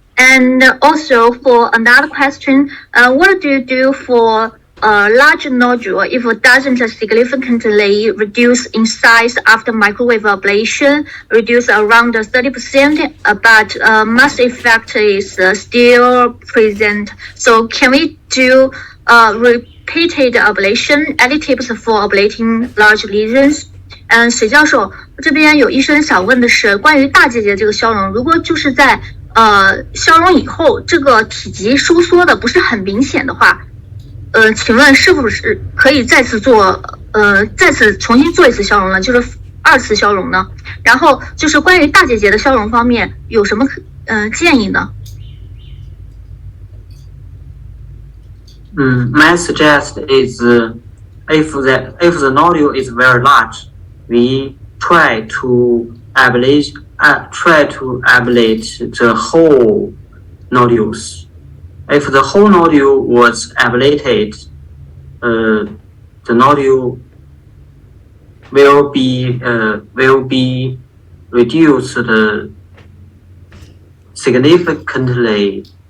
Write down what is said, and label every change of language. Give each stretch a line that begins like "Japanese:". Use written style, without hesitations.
English: And also for another question, what do you do for a large nodule if it doesn't significantly reduce in size after microwave ablation, reduce around 30%, but mass effect is still present? So can we do repeated ablation? Any tips for ablating large lesions?
Chinese: 水教授，这边有医生想问的是关于大结节这个消融，如果就是在消融以后，这个体积收缩的不是很明显的话，请问是不是可以再次重新做一次消融呢？就是2次消融呢？然后就是关于大结节的消融方面有什么建议呢
English: ？My suggest is if the nodule is very large, we try to ablate the whole nodules. If the whole nodule was ablated, the nodule will be reduced significantly.